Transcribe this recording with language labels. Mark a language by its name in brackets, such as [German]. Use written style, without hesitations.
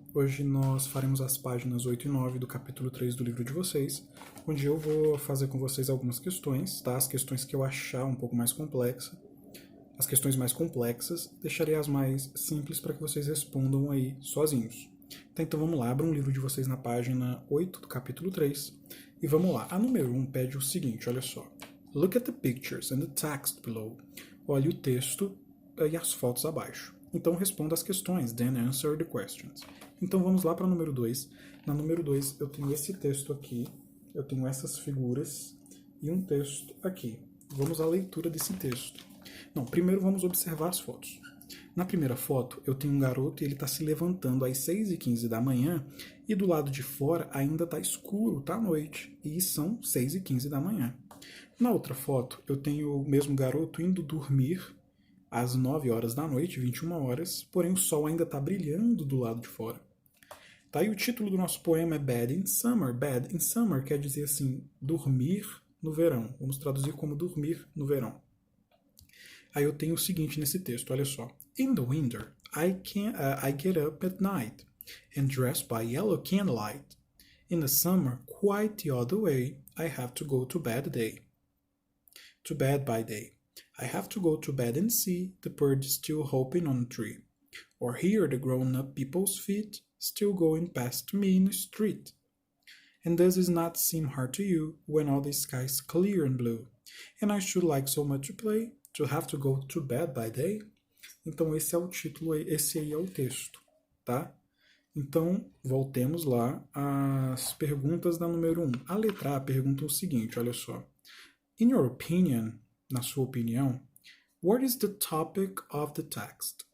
[Portuguese] Hoje nós faremos as páginas 8 e 9 do capítulo 3 do livro de vocês, onde eu vou fazer com vocês algumas questões, tá? As questões que eu achar um pouco mais complexas. As questões mais complexas, deixarei as mais simples para que vocês respondam aí sozinhos. Tá, então vamos lá, abram um livro de vocês na página 8 do capítulo 3 e vamos lá. A número 1 pede o seguinte, olha só. [English] Look at the pictures and the text below. [Portuguese] Olhe o texto e as fotos abaixo. Então responda as questões, [English] then answer the questions. [Portuguese] Então vamos lá para o número 2. Na número 2 eu tenho esse texto aqui, eu tenho essas figuras e um texto aqui. Vamos à leitura desse texto. Não, primeiro vamos observar as fotos. Na primeira foto eu tenho um garoto e ele está se levantando às 6h15 da manhã e do lado de fora ainda está escuro, está à noite, e são 6h15 da manhã. Na outra foto eu tenho o mesmo garoto indo dormir às 9 horas da noite, 21 horas, porém o sol ainda está brilhando do lado de fora. Tá? E o título do nosso poema é Bad in Summer. Bad in Summer quer dizer assim, dormir no verão. Vamos traduzir como dormir no verão. Aí eu tenho o seguinte nesse texto, olha só. [English] In the winter, I get up at night and dress by yellow candlelight. In the summer, quite the other way, I have to go to bed by day. I have to go to bed and see the birds still hopping on a tree, or hear the grown-up people's feet still going past me in the street. And does it not seem hard to you when all the sky is clear and blue, and I should like so much to play, to have to go to bed by day? [Portuguese] Então esse é o título, esse aí é o texto, tá? Então, voltemos lá às perguntas da número 1. A letra A pergunta o seguinte, olha só. [English] In your opinion, [Portuguese] na sua opinião, [English] what is the topic of the text?